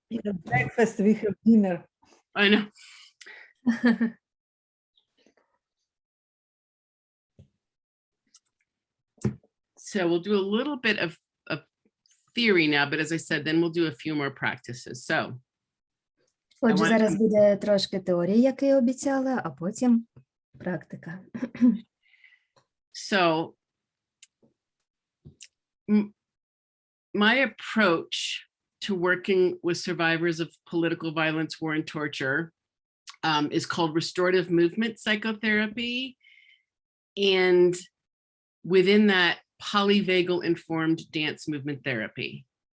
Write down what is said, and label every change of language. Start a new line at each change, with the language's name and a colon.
English: We have breakfast, we have dinner. I know. So we'll do a little bit of theory now, but as I said, then we'll do a few more practices. So
Ukrainian: Отже, зараз буде трошки теорії, як і обіцяла, а потім практика.
English: So my approach to working with survivors of political violence, war, and torture is called restorative movement psychotherapy. And within that, polyvagal informed dance movement therapy.